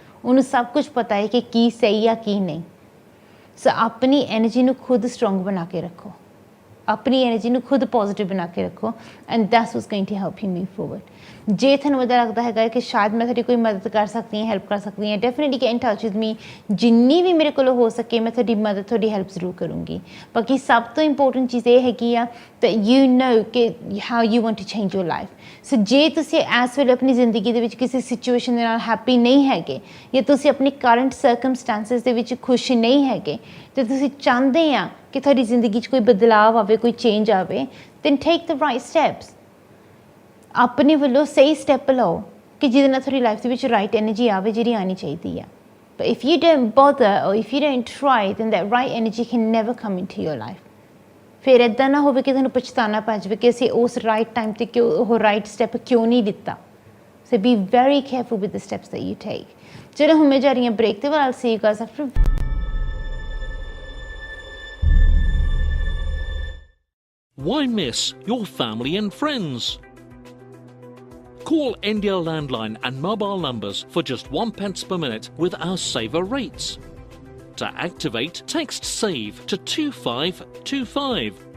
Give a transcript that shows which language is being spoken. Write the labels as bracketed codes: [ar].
[pa] ਉਹਨੂੰ ਸਭ ਕੁਝ ਪਤਾ ਹੈ ਕਿ ਕੀ ਸਹੀ ਆ ਕੀ ਨਹੀਂ। ਸੋ ਆਪਣੀ ਐਨਰਜੀ ਨੂੰ ਖੁਦ ਸਟਰੋਂਗ ਬਣਾ ਕੇ ਰੱਖੋ, ਆਪਣੀ એનર્ਜੀ ਨੂੰ ਖੁਦ ਪੋਜ਼ਿਟਿਵ ਬਣਾ ਕੇ ਰੱਖੋ [en] And that's what's going to help you move forward. [pa] ਜੇ ਤੁਹਾਨੂੰ ਇੱਦਾਂ ਲੱਗਦਾ ਹੈਗਾ ਕਿ ਸ਼ਾਇਦ ਮੈਂ ਤੁਹਾਡੀ ਕੋਈ ਮਦਦ ਕਰ ਸਕਦੀ ਹਾਂ, ਹੈਲਪ ਕਰ ਸਕਦੀ ਹਾਂ, [en] Definitely get in touch with me. [pa] ਜਿੰਨੀ ਵੀ ਮੇਰੇ ਕੋਲੋਂ ਹੋ ਸਕੇ ਮੈਂ ਤੁਹਾਡੀ ਮਦਦ, ਤੁਹਾਡੀ ਹੈਲਪ ਜ਼ਰੂਰ ਕਰੂੰਗੀ। ਬਾਕੀ ਸਭ ਤੋਂ ਇੰਪੋਰਟੈਂਟ ਚੀਜ਼ ਇਹ ਹੈਗੀ ਆ [en] that you know ਕਿ how you want to change your life। [pa] ਸੋ ਜੇ ਤੁਸੀਂ ਇਸ ਵੇਲੇ ਆਪਣੀ ਜ਼ਿੰਦਗੀ ਦੇ ਵਿੱਚ ਕਿਸੇ ਸਿਚੁਏਸ਼ਨ ਦੇ ਨਾਲ ਹੈਪੀ ਨਹੀਂ ਹੈਗੇ ਜਾਂ ਤੁਸੀਂ ਆਪਣੀ ਕਰੰਟ ਸਰਕਮਸਟੈਂਸਿਸ ਦੇ ਵਿੱਚ ਖੁਸ਼ ਨਹੀਂ ਹੈਗੇ ਅਤੇ ਤੁਸੀਂ ਚਾਹੁੰਦੇ ਆ ਕਿ ਤੁਹਾਡੀ ਜ਼ਿੰਦਗੀ 'ਚ ਕੋਈ ਬਦਲਾਵ ਆਵੇ, ਕੋਈ ਚੇਂਜ ਆਵੇ, [en] then take the right steps। [pa] ਆਪਣੇ ਵੱਲੋਂ ਸਹੀ ਸਟੈਪ ਲਓ ਕਿ ਜਿਹਦੇ ਨਾਲ ਤੁਹਾਡੀ ਲਾਈਫ ਦੇ ਵਿੱਚ ਰਾਈਟ ਐਨਰਜੀ ਆਵੇ ਜਿਹੜੀ ਆਉਣੀ ਚਾਹੀਦੀ ਆ। [en] But if you don't bother or if you don't try, then that right energy can never come into your life। [pa] ਫਿਰ ਇੱਦਾਂ ਨਾ ਹੋਵੇ ਕਿ ਤੁਹਾਨੂੰ ਪਛਤਾਉਣਾ ਪੈ ਜਾਵੇ ਕਿ ਅਸੀਂ ਉਸ ਰਾਈਟ ਟਾਈਮ 'ਤੇ ਕਿਉਂ ਉਹ ਰਾਈਟ ਸਟੈਪ ਕਿਉਂ ਨਹੀਂ ਲਿੱਤਾ। [en] So be very careful with the steps that you take. [pa] ਚਲੋ ਹੁਣ ਮੈਂ ਜਾ ਰਹੀ ਹਾਂ ਬ੍ਰੇਕ 'ਤੇ, [en] I'll see you guys after। Why miss your family and friends? Call India landline and mobile numbers for just 1 pence per minute with our saver rates. To activate, text SAVE to 2525.